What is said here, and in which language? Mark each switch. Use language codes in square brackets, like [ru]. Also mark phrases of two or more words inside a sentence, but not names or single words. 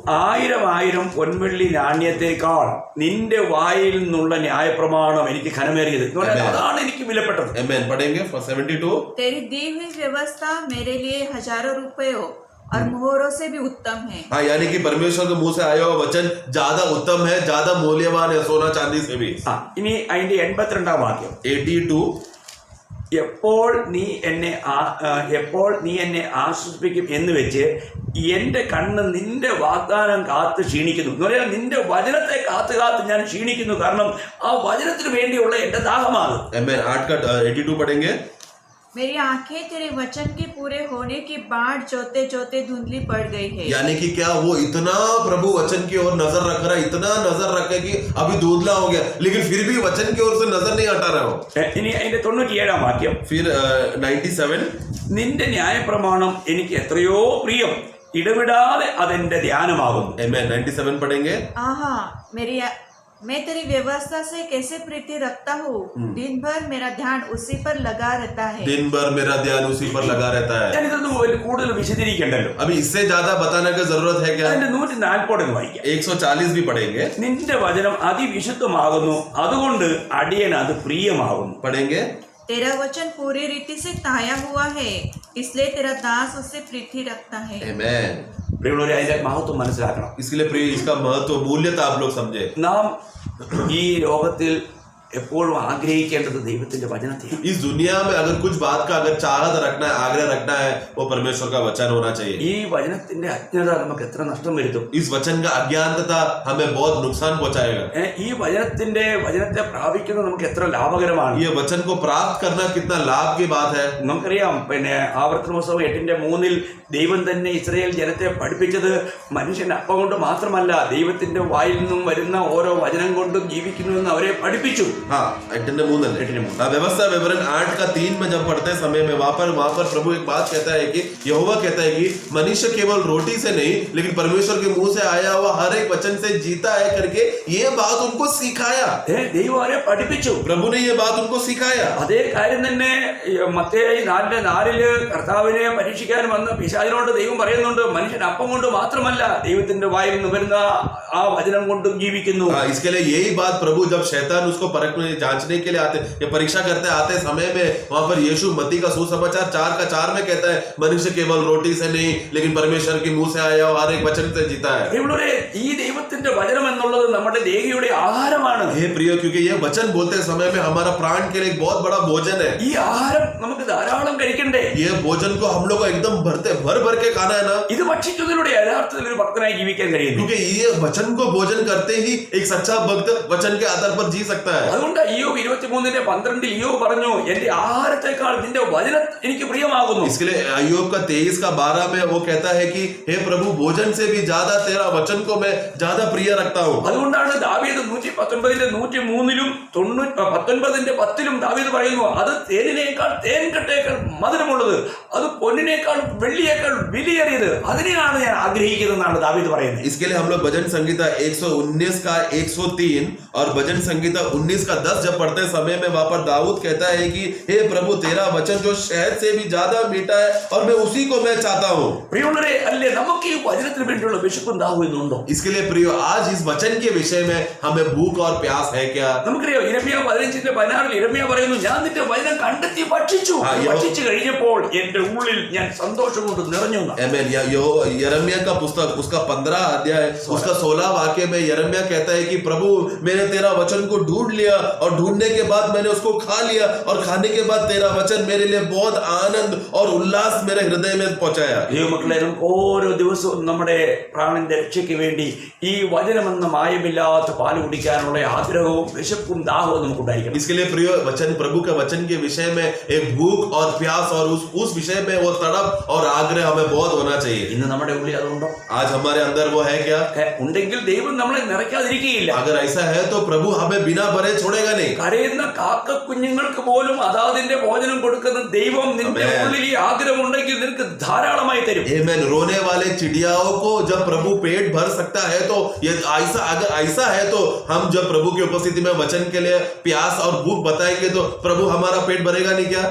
[ml] 1000 പൊൻവെള്ളി നാണ്യത്തേക്കാൾ നിന്റെ വായിൽ നിന്നുള്ള ന്യായപ്രമാണം എനിക്ക് ഘനമേറിയത്. അതാണ് എനിക്ക് വിലപ്പെട്ടത്. [hi] Amen. पढ़ेंगे 72. तेरी दी हुई व्यवस्था मेरे लिए हजारों रुपयों और मोहरों से भी उत्तम है. हाँ, यानी कि परमेश्वर के मुंह से आया हुआ वचन ज्यादा उत्तम है, ज्यादा मूल्यवान है सोना चांदी से भी. [ml] ഇനി അതിന്റെ 82 വാക്യം, 82. എപ്പോൾ നീ എന്നെ ആശ്വസിപ്പിക്കും എന്ന് വെച്ച് എന്റെ കണ്ണ് നിന്റെ വാഗ്ദാനം കാത്ത് ക്ഷീണിക്കുന്നു. എന്ന് പറയാൻ നിന്റെ വചനത്തെ കാത്ത് ഞാൻ ക്ഷീണിക്കുന്നു. കാരണം ആ വചനത്തിന് വേണ്ടിയുള്ള എന്റെ ദാഹമാണ്. [hi] 82 पढ़ेंगे. मेरी आंखें तेरे वचन के पूरे होने की बाट जोते जोते धुंधली पड़ गई है। यानी कि क्या वो इतना प्रभु वचन की ओर नजर रख रहा है, इतना नजर रखे कि अभी धुंधला हो गया, लेकिन फिर भी वचन की ओर से नजर नहीं हटा रहा हो। [ml] ഇനി അതിന്റെ 97 വാക്യം, [hi] फिर 97 [ml] നിന്റെ ന്യായപ്രമാണം എനിക്ക് എത്രയോ പ്രിയം, ഇടവിടാതെ അതെന്റെ ധ്യാനമാകുന്നു. [hi] Amen 97 पढ़ेंगे। आहा, मैं तेरी व्यवस्था से कैसे प्रीति रखता हूँ। दिन भर मेरा ध्यान उसी पर लगा रहता है। दिन भर मेरा ध्यान उसी पर लगा रहता है। [ml] ഞാനിതൊന്നും കൂടുതൽ വിശദീകരിക്കണ്ടല്ലോ. [hi] अभी इससे ज्यादा बताने की जरूरत है क्या? [ml] അതിന്റെ 140 വായിക്കാം. [hi] 140 भी पढ़ेंगे। [ml] നിന്റെ വചനം അതിവിശുദ്ധമാകുന്നു, അതുകൊണ്ട് അടിയൻ അത് പ്രിയമാകുന്നു. [hi] पढ़ेंगे। तेरा वचन पूरी रीति से ताया हुआ है, इसलिए तेरा दास उससे प्रीति रखता है। Amen। [ml] പ്രിയമുള്ളവരെ, അതിന്റെ മഹത്വം മനസ്സിലാക്കണം. [hi] इसके लिए प्रिय इसका महत्व मूल्यता आप लोग समझे। [ml] നാം ഈ ലോകത്തിൽ എപ്പോഴും ആഗ്രഹിക്കേണ്ടത് ദൈവത്തിന്റെ വചനത്തെ. [hi] इस दुनिया में अगर कुछ बात का अगर चाहत रखना है, आग्रह रखना है, वो परमेश्वर का वचन होना चाहिए। [ml] ഈ വചനത്തിന്റെ അജ്ഞത നമുക്ക് എത്ര നഷ്ടം വരുത്തും. [hi] इस वचन का अज्ञानता हमें बहुत नुकसान पहुंचाएगा। [ml] ഈ വചനത്തെ പ്രാപിക്കുന്നത് നമുക്ക് എത്ര ലാഭകരമാണ്. [hi] ये वचन को प्राप्त करना कितना लाभ की बात है। [ml] നമുക്കറിയാം, ആവർത്തന പുസ്തകം 8:3 ദൈവം തന്നെ ഇസ്രായേൽ ജനത്തെ പഠിപ്പിച്ചത് മനുഷ്യൻ അപ്പം കൊണ്ട് മാത്രമല്ല, ദൈവത്തിന്റെ വായിൽ നിന്നും വരുന്ന ഓരോ വചനം കൊണ്ടും ജീവിക്കുന്നുവെന്ന് അവരെ പഠിപ്പിച്ചു. [hi] हाँ 8:3 व्यवस्था विवरण 8:3 में जब पढ़ते समय में वहां पर प्रभु एक बात कहता है कि यहोवा कहता है कि मनुष्य केवल रोटी से नहीं लेकिन परमेश्वर के मुंह से आया हुआ हर एक वचन से जीता है करके ये बात उनको सिखाया। [ml] ദൈവം അവരെ പഠിപ്പിച്ചു. [hi] प्रभु ने ये बात उनको सिखाया। [ml] അതേ കാര്യം തന്നെ മത്തായി 4:4 കർത്താവിനെ പരീക്ഷിക്കാൻ വന്ന പിശാചിനോട് ദൈവം പറയുന്നുണ്ട്, മനുഷ്യൻ അപ്പം കൊണ്ട് മാത്രമല്ല ദൈവത്തിന്റെ വായിൽ നിന്ന് വരുന്ന ആ വചനം കൊണ്ടും ജീവിക്കുന്നു. [hi] इसके लिए यही बात प्रभु जब शैतान उसको परखने जांचने के लिए आते या परीक्षा करते आते समय में वहां पर यीशु मत्ती का सुसमाचार 4:4 में कहता है मनुष्य केवल रोटी से नहीं लेकिन परमेश्वर के मुंह से आया हर एक वचन से जीता है। [ml] ഈ ദൈവത്തിന്റെ വചനം എന്നുള്ളത് നമ്മുടെ ദേഹിയുടെ ആഹാരമാണ്. [hi] हे प्रियो, क्योंकि ये वचन बोलते समय में हमारा प्राण के लिए एक बहुत बड़ा भोजन है। [ml] ഈ ആഹാരം നമുക്ക് ധാരാളം കഴിക്കണ്ടേ. [hi] ये भोजन को हम लोग को एकदम भर के खाना है ना। [ml] ഇത് ഭക്ഷിക്കുന്നതിലൂടെ യഥാർത്ഥത്തിൽ ഒരു ഭക്തനായി ജീവിക്കാൻ കഴിയുന്നു. [hi] क्योंकि ये वचन को भोजन करते ही एक सच्चा भक्त वचन के आधार पर जी सकता है। [ml] അതുകൊണ്ട് ഇയ്യോബ് 23:12 ഇയ്യോബ് പറഞ്ഞു, എന്റെ ആഹാരത്തെക്കാൾ നിന്റെ വചനം എനിക്ക് പ്രിയമാകുന്നു. [hi] इसके लिए अय्यूब का 23:12 में वो कहता है कि हे प्रभु, भोजन से भी ज्यादा तेरा वचन को मैं ज्यादा प्रिय रखता हूँ। [ml] അതുകൊണ്ടാണ് ദാവീദ് 119:103 19:10 ദാവീദ് പറയുന്നു, അത് തേനിനേക്കാൾ തേൻകട്ടയേക്കാൾ മധുരമുള്ളത്, അത് പൊന്നിനേക്കാൾ വെള്ളിയേക്കാൾ വിലയേറിയത്, അതിനെയാണ് ഞാൻ ആഗ്രഹിക്കുന്നതെന്നാണ് ദാവീദ് പറയുന്നത്. [hi] इसके लिए हम लोग भजन संगीता 119 का 103 और भजन संगीता 19 का 10 जब पढ़ते समय में वहां पर दाऊद कहता है कि हे प्रभु, तेरा वचन जो शहद से भी ज्यादा मीठा है और मैं उसी को मैं चाहता हूँ। [ml] പ്രിയമുള്ളവരെ, അല്ലേ നമുക്ക് ഈ വചനത്തിന് വേണ്ടിയുള്ള വിശപ്പും ദാഹവും ഇന്നുണ്ടോ? [hi] इसके लिए प्रियो, आज इस वचन के विषय में हमें भूख और प्यास है क्या? [ml] നമുക്കറിയാം, യിരെമ്യാ 15:16 യിരെമ്യാ പറയുന്നു, ഞാൻ നിന്റെ വചനം കണ്ടെത്തി ഭക്ഷിച്ചു, ഭക്ഷിച്ചു കഴിഞ്ഞപ്പോൾ എന്റെ ഉള്ളിൽ ഞാൻ സന്തോഷം കൊണ്ട് നിറഞ്ഞു. [hi] आमीन। यिर्मयाह का पुस्तक उसका 15 अध्याय उसका 16 वाक्य में यिर्मयाह कहता है कि प्रभु, मैंने तेरा वचन को ढूंढ लिया और ढूंढने के बाद मैंने उसको खा लिया और खाने के बाद तेरा वचन मेरे लिए बहुत आनंद और उल्लास मेरे हृदय में पहुंचाया। [ml] ദൈവമക്കളെ, നമുക്ക് ഓരോ ദിവസവും നമ്മുടെ പ്രാണന്റെ രക്ഷയ്ക്ക് വേണ്ടി ഈ വചനമെന്ന മായമില്ലാത്ത പാല് കുടിക്കാനുള്ള ആഗ്രഹവും വിശപ്പും ദാഹവും നമുക്കുണ്ടായിരിക്കണം. [hi] इसके लिए प्रिय वचन, प्रभु के वचन के विषय में एक भूख और प्यास और उस विषय में वो तड़प और आग्रह हमें बहुत होना चाहिए। [ml] ഇന്ന് നമ്മുടെ ഉള്ളിൽ അതുണ്ടോ? [hi] आज हमारे अंदर वो है क्या? [ml] ഉണ്ടെങ്കിൽ ദൈവം നമ്മളെ നിറയ്ക്കാതിരിക്കുകയില്ല. [hi] अगर ऐसा है तो प्रभु हमें बिना भरे छोड़ेगा नहीं। [ml] കരയുന്ന കാക്ക കുഞ്ഞുങ്ങൾക്ക് പോലും അതാതിന്റെ ഭോജനം കൊടുക്കുന്ന ദൈവം നിന്റെ ഉള്ളിൽ ഈ ആഗ്രഹം ഉണ്ടെങ്കിൽ നിനക്ക് ധാരാളമായി തരും. [hi] आमीन। रोने वाले चिड़ियाओं को जब प्रभु पेट भर सकता है तो अगर ऐसा है तो हम जब प्रभु की उपस्थिति में वचन के लिए प्यास और भूख बताएंगे तो प्रभु हमारा पेट भरेगा नहीं क्या?